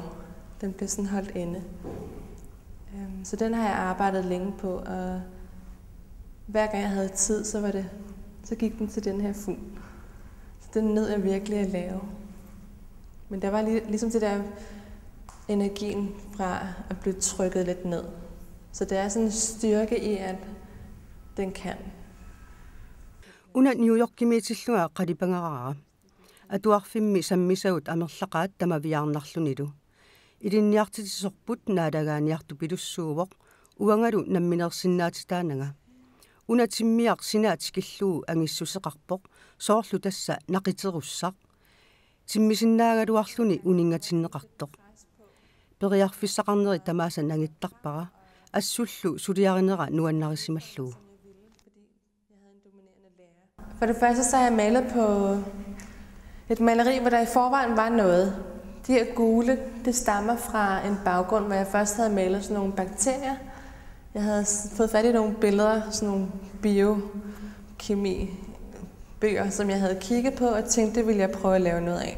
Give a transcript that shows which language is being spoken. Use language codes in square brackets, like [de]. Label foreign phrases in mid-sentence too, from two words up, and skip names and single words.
[da] Den bliver sådan holdt inde. Så den har jeg arbejdet længe på, og hver gang jeg havde tid, så gik den til den her fugl. Så den nød jeg virkelig at lave. Men der var ligesom det der energien fra at blive trykket lidt ned. Så der er sådan en styrke i, at den kan. [kl] Una New York-kimitislunga qalipangarara. Atuarfimmi sammisaut amerlaqaat tamaviarnarlunilu. Ilinniartitisorput naadagaaniartu pilussuuvoq uangalu namminersinnaatitaananga. Una timmiaq sinaatikilluu angissuseqarpoq soorlu tassa naqiterussaq. Timmisinnaagaluarluni uningatinneqartoq. Periarfissaqarneri tamaasa nangittarpara assullu suliarinera nuannarisimallu. [da] For det første så har jeg malet på et maleri, hvor der i forvejen var noget. De her gule, det stammer fra en baggrund, hvor jeg først havde malet sådan nogle bakterier. Jeg havde fået fat i nogle billeder, sådan nogle biokemi-bøger, som jeg havde kigget på og tænkte, det ville jeg prøve at lave noget af.